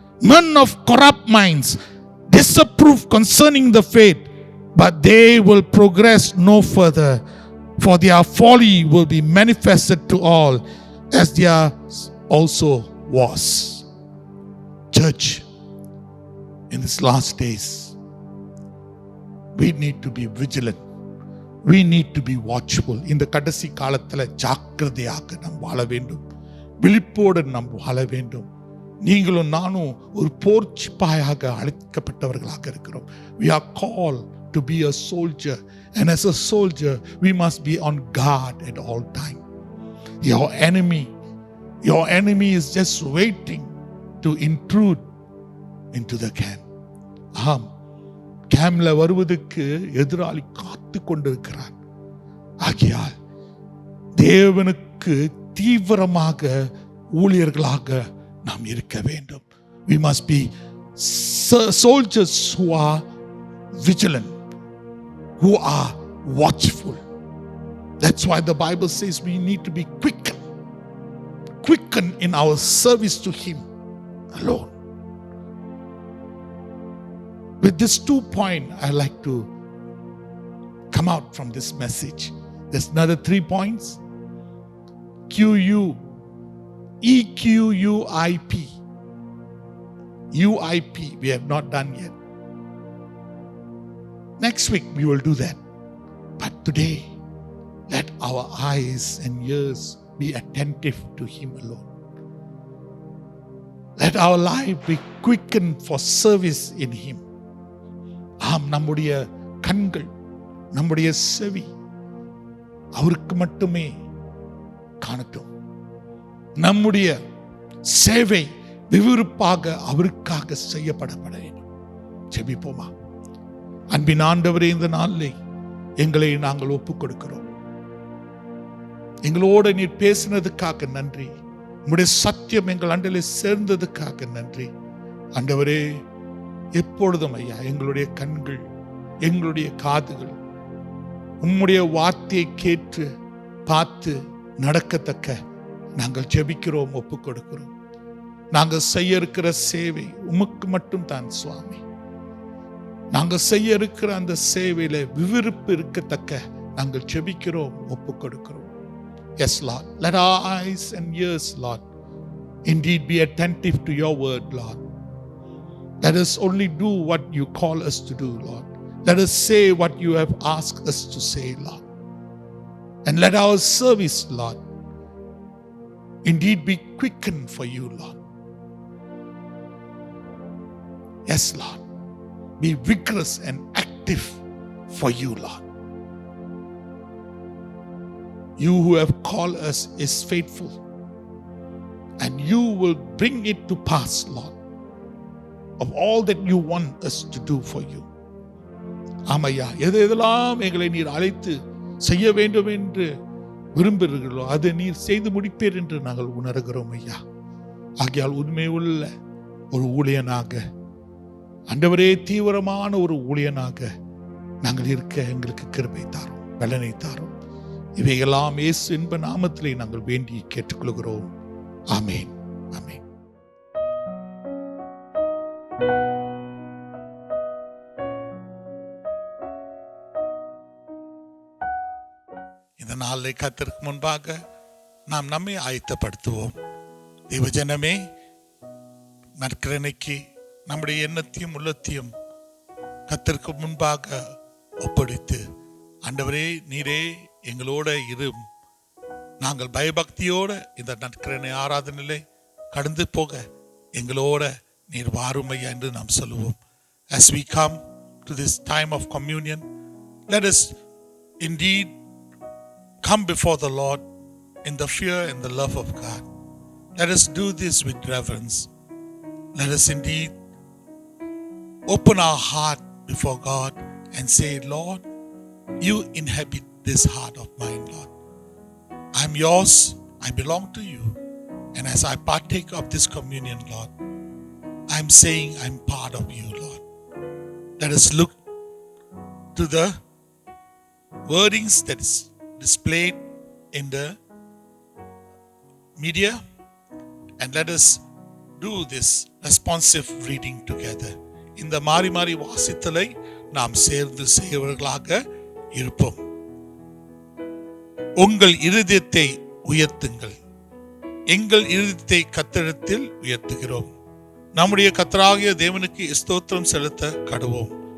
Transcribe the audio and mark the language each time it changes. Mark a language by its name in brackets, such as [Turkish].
[English] Men of corrupt minds disapprove concerning the faith, but they will progress no further, for their folly will be manifested to all, as theirs also was. Church, in these last days, we need to be vigilant. We need to be watchful. [Tamil] இந்த கடைசி காலத்தில் ஜாக்கிரதையாக நாம் வாழ வேண்டும், விழிப்போடு நாம் வாழ வேண்டும். நீங்களும் நானும் ஒரு போர்ச்சிப்பாயாக அழைக்கப்பட்டவர்களாக இருக்கிறோம். [English] We are called to be a soldier, and as a soldier we must be on guard at all time. Your enemy is just waiting to intrude into the camp. [Tamil] கேம்ல வருவதற்கு எதிராளி காத்து கொண்டிருக்கிறார். ஆகையால் தேவனுக்கு தீவிரமாக ஊழியர்களாக நாம் இருக்க வேண்டும். [English] We must be soldiers who are vigilant, who are watchful. That's why the Bible says we need to be quicken in our service to Him alone. With this 2 points, I like to come out from this message. There's another 3 points. EQUIP. UIP, we have not done yet. Next week, we will do that. But today, let our eyes and ears be attentive to Him alone. Let our life be quickened for service in Him. [Tamil] நம்முடைய கண்கள், நம்முடைய செவி அவருக்கு மட்டுமே காணட்டும். நம்முடைய சேவை விறுவிறுப்பாக அவருக்காக செய்யப்பட வேண்டும். ஜெபிப்போமா. அன்பின் ஆண்டவரே, இந்த நாளிலே எங்களை நாங்கள் ஒப்புக் கொடுக்கிறோம். எங்களோட நீர் பேசினதுக்காக நன்றி. உம்முடைய சத்தியம் எங்கள் அண்டையிலே சேர்ந்ததுக்காக நன்றி. ஆண்டவரே, எப்பொழுதும் ஐயா எங்களுடைய கண்கள், எங்களுடைய காதுகள் உம்முடைய வார்த்தையை கேட்டு பார்த்து நடக்கத்தக்க நாங்கள் ஜெபிக்கிறோம், ஒப்புக் கொடுக்கிறோம். நாங்கள் செய்ய இருக்கிற சேவை உமக்கு மட்டும் தான் சுவாமி. நாங்கள் செய்ய இருக்கிற அந்த சேவையில விறுவிறுப்பு இருக்கத்தக்க நாங்கள் ஜெபிக்கிறோம், ஒப்புக் கொடுக்கிறோம். [English] Yes, Lord. Let our eyes and ears, Lord, indeed be attentive to your word, Lord. Let us only do what you call us to do, Lord. Let us say what you have asked us to say, Lord. And let our service, Lord, indeed be quickened for you, Lord. Yes, Lord. Be vigorous and active for you, Lord. You who have called us is faithful, and you will bring it to pass, Lord, of all that you want us to do for you. [Tamil] ஆமையா, எதெல்லாம் எங்களை நீர் அழைத்து செய்ய வேண்டும் என்று விரும்புகிறீர்களோ அதை நீர் செய்து முடிப்பீர் என்று நாங்கள் உணர்கிறோம் ஐயா. ஆகையால் உண்மை உள்ள ஒரு ஊழியனாக, ஆண்டவரே தீவிரமான ஒரு ஊழியனாக நாங்கள் இருக்க எங்களுக்கு கிருபை தாரும், பலனை தாரும். இவையெல்லாம் இயேசு என்ப நாமத்திலே நாங்கள் வேண்டி கேட்டுக்கொள்கிறோம். ஆமேன். ஆமேன். இந்த நாளை கர்த்தருக்கு முன்பாக நாம் நம்மை ஆயத்தப்படுத்துவோம். தேவஜனமே, நற்கரணைக்கு நம்முடைய எண்ணத்தையும் உள்ளத்தையும் கர்த்தருக்கு முன்பாக ஒப்படைத்து, ஆண்டவரே நீரே எங்களோட இரும், நாங்கள் பயபக்தியோட இந்த நற்கரணை ஆராதனையிலே கடந்து போக எங்களோட நீர் வாருமையா என்று நாம் சொல்லுவோம். [English] As we come to this time of communion, let us indeed come before the Lord in the fear and the love of God. Let us do this with reverence. Let us indeed open our heart before God and say, Lord, you inhabit this heart of mine, Lord. I'm yours, I belong to you. And as I partake of this communion, Lord, I'm saying I'm part of you, Lord. Let us look to the wordings that is displayed in the media, and let us do this responsive reading together. [Tamil] இந்த மாறி மாறி வாசித்தலை நாம் சேர்ந்து செய்வர்களாக இருப்போம். உங்கள் இருதயத்தை உயர்த்துங்கள், எங்கள் இருதயத்தை கர்த்தரிடத்தில் உயர்த்துகிறோம். நம்முடைய கர்த்தராகிய தேவனுக்கு ஸ்தோத்திரம் செலுத்த கடவோம்.